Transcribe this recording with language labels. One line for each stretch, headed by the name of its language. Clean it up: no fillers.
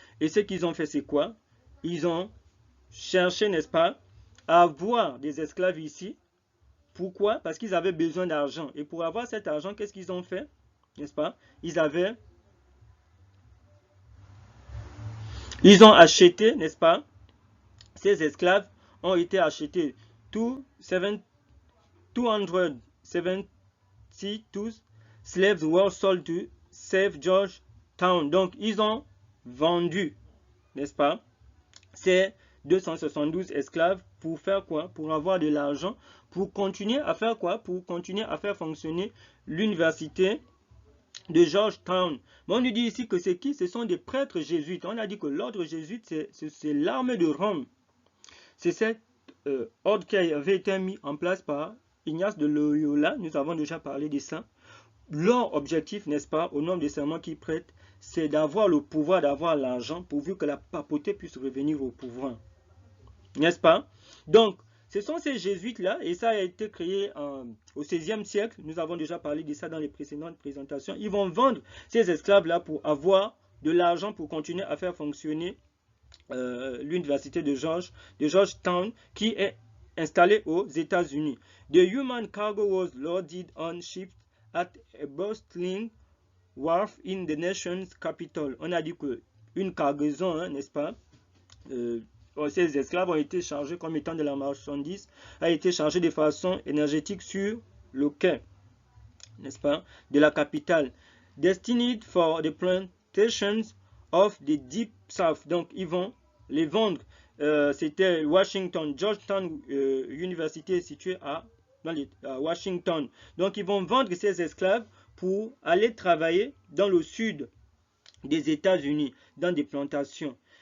French: Et ce qu'ils ont fait, c'est quoi? Ils ont cherché, n'est-ce pas, à avoir des esclaves ici. Pourquoi? Parce qu'ils avaient besoin d'argent. Et pour avoir cet argent, qu'est-ce qu'ils ont fait? N'est-ce pas? Ils ont acheté, n'est-ce pas? Ces esclaves ont été achetés.
English: 272 slaves were sold to save Georgetown.
French: Donc, ils ont vendu, n'est-ce pas, ces 272 esclaves pour faire quoi? Pour avoir de l'argent, pour continuer à faire quoi? Pour continuer à faire fonctionner l'université de Georgetown. Mais on nous dit ici que c'est qui? Ce sont des prêtres jésuites. On a dit que l'ordre jésuite, c'est l'armée de Rome. C'est cet ordre qui avait été mis en place par Ignace de Loyola. Nous avons déjà parlé de ça. Leur objectif, n'est-ce pas, au nom des serments qu'ils prêtent, c'est d'avoir le pouvoir, d'avoir l'argent, pourvu que la papauté puisse revenir au pouvoir. N'est-ce pas? Donc, ce sont ces jésuites-là, et ça a été créé au XVIe siècle. Nous avons déjà parlé de ça dans les précédentes présentations. Ils vont vendre ces esclaves-là pour avoir de l'argent pour continuer à faire fonctionner l'université de Georgetown, qui est installée aux États-Unis.
English: The human cargo was loaded on ships at a bustling wharf in the nation's capital.
French: On a dit que une cargaison, hein, n'est-ce pas, ces esclaves ont été chargés comme étant de la marchandise, a été chargée de façon énergétique sur le quai, n'est-ce pas, de la capitale.
English: Destined for the plantations of the Deep South.
French: Donc, ils vont les vendre. C'était Washington, Georgetown Université située à Washington. Donc, ils vont vendre ces esclaves pour aller travailler dans le sud des États-Unis, dans des plantations.